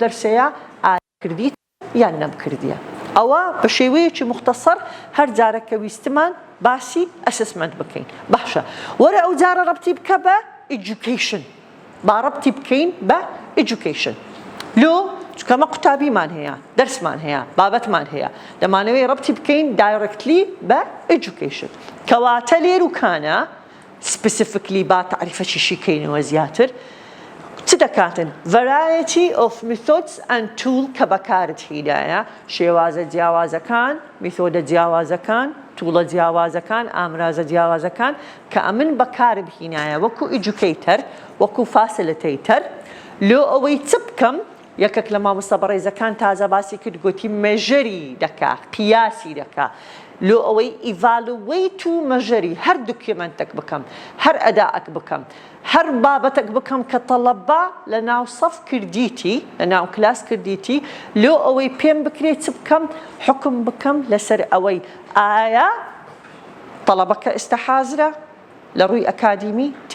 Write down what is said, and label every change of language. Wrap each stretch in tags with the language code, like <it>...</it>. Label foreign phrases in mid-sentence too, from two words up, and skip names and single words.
<ckb>دەرسەیە ئایا کردیت یان نەمکردیە ئەوە بە شێوەیەکی مختصر هەر جارێکە ویستمان باسی ئەسسمەند بکەین باشە وەرە ئەو جارە ڕەبتی بکە بە ئیدوکیشن با ڕەبتی بکەین بە ئیدوکیشن لۆ چکەمە قوتابیمان هەیە دەرسمان هەیە بابەتمان هەیە دەمانەوەی ڕەبتی بکەین دایرەکتلی بە ئیدوکیشن کەواتە لێروکانە سپسیفیکلی با تعریفەکیشی کەینەوە زیاتر چ دەکاتن</ckb> <en>variety of methods and tool</en> <ckb>کە بەکارت هیدایە شێوازە جیاوازەکان میثۆدە جیاوازەکان توڵە جیاوازەکان ئامرازە جیاوازەکان کە ئەمن بەکارم هینایە وەکو ئیدوکەیتەر وەکو فاسیلتەیتەر لۆ ئەوەی چ بکەم یەکێک لە مامۆستا بەڕێزەکان تازە باسی کرد گوتی مێژەری دەکا قیاسی دەکا لۆ ئەوەی ئیڤالوێت و مەژەری هەر دوکیمنتێک بکەم هەر ئەداءەک بکەم هەر بابەتێک بکەم کە تەڵەبا لە ناو سەف کردیتی لە ناو کلاس کردیتی لۆ ئەوەی پێم بکرێت چ بکەم حکم بکەم لەسەر ئەوەی ئایا تەڵەبەکە ئێستا حازرە لە ڕووی ئەکادیمی</ckb>